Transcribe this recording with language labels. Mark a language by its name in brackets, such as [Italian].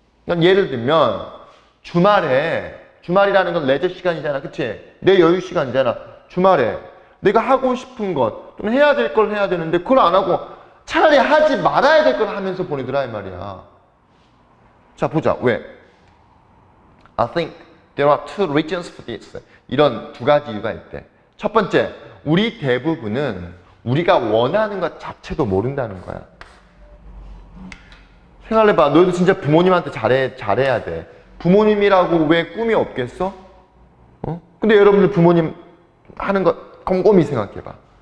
[Korean] 그러니까 예를 들면 주말이라는 건 레저 시간이잖아. 그치? 내 여유 시간이잖아. 주말에 내가 하고 싶은 것 또는 해야 될 걸 해야 되는데 그걸 안 하고 차라리 하지 말아야 될 걸 하면서 보내더라 이 말이야. 자, 보자. 왜? [English] I think there are two reasons for this. [Korean] 이런 두 가지 이유가 있대. 첫 번째, 우리 대부분은 우리가 원하는 것 자체도 모른다는 거야. 생각해봐. 너희도 진짜 부모님한테 잘해야 돼. 부모님이라고 왜 꿈이 없겠어? 근데 여러분들 부모님 하는 거 곰곰이 생각해봐.